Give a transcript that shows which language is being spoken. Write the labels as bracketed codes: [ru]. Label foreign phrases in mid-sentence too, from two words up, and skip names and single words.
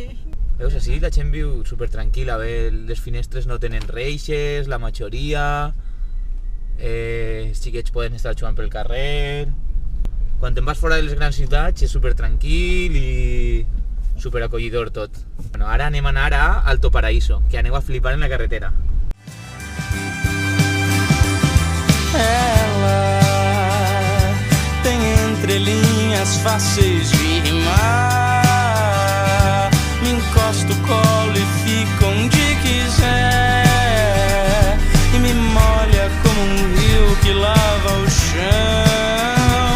[ca] Veus, així la gent viu super tranquil·la, les finestres no tenen reixes, la majoria, els xiquets poden estar jugant pel carrer. Quan te'n vas fora de les grans ciutats és super tranquil i super acollidor tot. Bueno, ara anem a anar a Alto Paraíso, que aneu a flipar en la carretera. [pt] Ela tem entrelinhas fáceis de rimar. Me encosto, colo e fico onde quiser, e me molha como rio que lava o chão.